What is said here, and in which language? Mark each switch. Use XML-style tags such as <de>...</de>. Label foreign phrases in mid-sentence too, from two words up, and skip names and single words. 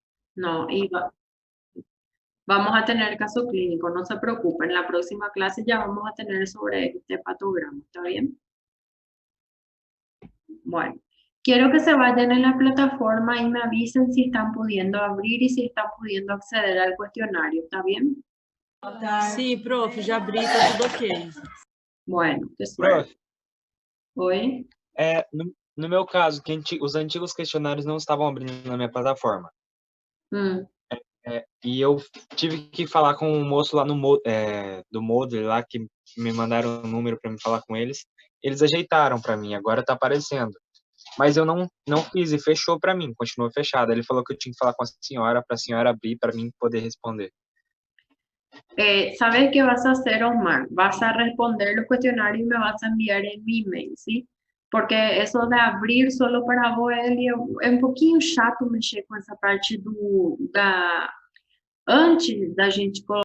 <es>No, vamos a tener caso clínico, no se preocupen. En la próxima clase ya vamos a tener sobre este patograma, ¿está bien? Bueno, quiero que se vayan en la plataforma y me avisen si están pudiendo abrir y si están pudiendo acceder al cuestionario, ¿está bien?</es> <pt>Sim, prof, já abri, tá tudo ok.</pt> <es>Bueno, qué suerte.</es> <pt>Prof, Oi? no meu caso, os antigos questionários não estavam abrindo na minha plataforma. E eu tive que falar com um moço lá do Moodle, lá que me mandaram um número para me falar com eles. Eles ajeitaram para mim, agora tá aparecendo. Mas eu não fiz e fechou para mim, continuou fechado. Ele falou que eu tinha que falar com a senhora, para a senhora abrir para mim poder responder.</pt> <es>¿Sabes qué vas a hacer, Omar? Vas a responder los cuestionarios y me vas a enviar en mi email, ¿sí? Porque eso de abrir solo para vos</es> <pt>é um pouquinho chato mexer com essa parte antes da gente colocar</pt>